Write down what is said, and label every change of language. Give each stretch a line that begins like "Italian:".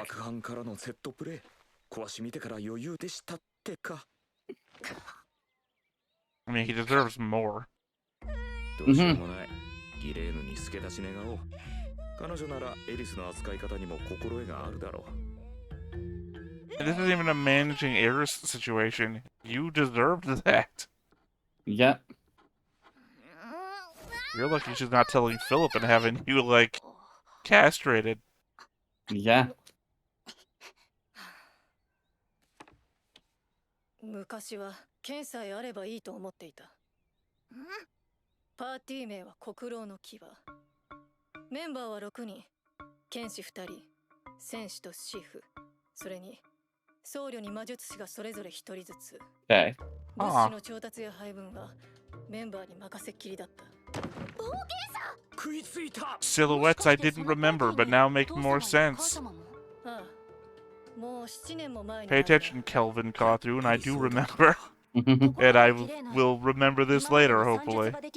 Japanese: 各班からのセットプレー壊し見てから余裕でしたってか。
English: I mean, he deserves more.
Japanese: どうしようもない。ギレーヌに助け出し願おう。彼女ならエリスの扱い方にも心得があるだろう。
English: This isn't even a managing Eris situation. You deserved that. Yeah. You're lucky she's not telling Philip and having you, like, castrated. Yeah.
Japanese: 昔は剣さえあればいいと思っていた。パーティー名は国老の牙。メンバーは6人。剣士2人、戦士とシーフ、それに僧侶に魔術師がそれぞれ1人ずつ。
English: Okay.
Japanese: 物資の調達や配分はメンバーに任せっきりだった。食いついた。
English: Silhouettes I didn't remember, but now make more sense.
Japanese: ああ、もう7年も前に。
English: Pay attention, Kelvin Cawthron, and I do remember. And I will remember this later, hopefully.